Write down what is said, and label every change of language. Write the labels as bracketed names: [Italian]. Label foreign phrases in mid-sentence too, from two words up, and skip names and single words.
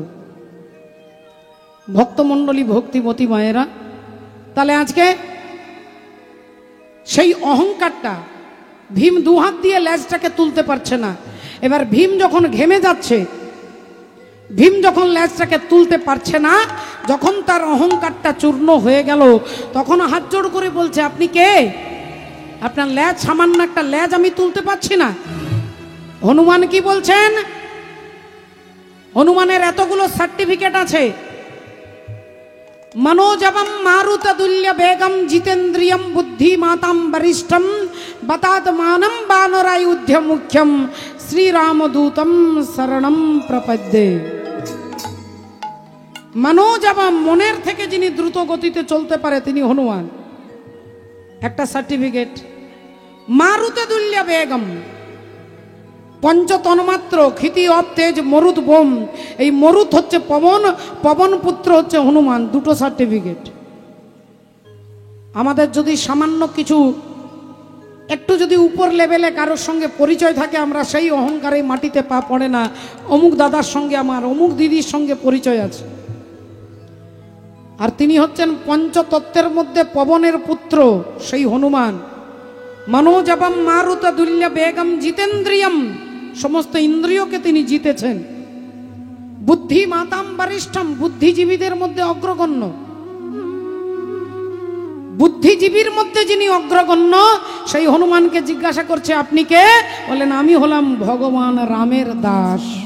[Bangla] ভক্তমণ্ডলী, ভক্তিমতী মায়েরা, তাহলে আজকে সেই অহংকারটা, ভীম দুহাত দিয়ে লেজটাকে তুলতে পারছে না, এবার ভীম যখন ঘেমে যাচ্ছে, ভীম যখন লেজটাকে তুলতে পারছে না, যখন তার অহংকারটা চূর্ণ হয়ে গেল, তখন হাত জোড় করে বলছে, আপনি কে? আপনার লেজ, সামান্য একটা লেজ আমি তুলতে পারছি না। হনুমান কি বলছেন? হনুমানের এতগুলো সার্টিফিকেট আছে, [Sanskrit] मनोजवम मारुततुल्य वेगम जितेन्द्रियम बुद्धिमातां वरिष्ठम बतात्मानं वानरायुध्य मुख्यम श्री रामदूतम शरणम प्रपद्ये। [Bangla] मनोजवम মনের থেকে যিনি দ্রুত গতিতে চলতে পারে তিনি হনুমান, একটা সার্টিফিকেট। [Sanskrit] मारुततुल्य वेगम्, [Bangla] পঞ্চতন্মাত্র, ক্ষিতি অপ তেজ মরুত বোম, এই মরুত হচ্ছে পবন, পবন পুত্র হচ্ছে হনুমান, দুটো সার্টিফিকেট। আমাদের যদি সামান্য কিছু একটু যদি উপর লেভেলে কারোর সঙ্গে পরিচয় থাকে, আমরা সেই অহংকারে মাটিতে পা পড়ে না, অমুক দাদার সঙ্গে আমার, অমুক দিদির সঙ্গে পরিচয় আছে। আর তিনি হচ্ছেন পঞ্চতত্ত্বের মধ্যে পবনের পুত্র, সেই হনুমান। [Sanskrit] मनोजवम मारुततुल्य बेगम जितेन्द्रियम, समस्त इंद्रियों [Bangla] তিনি জিতেছেন। [Sanskrit] बुद्धिमताम् वरिष्ठम्, [Bangla] বুদ্ধিজীবীদের মধ্যে অগ্রগণ্য, বুদ্ধিজীবীর মধ্যে যিনি অগ্রগণ্য, সেই হনুমানকে জিজ্ঞাসা করছে, আপনি কে? বলেন, আমি হলাম ভগবান রামের দাস।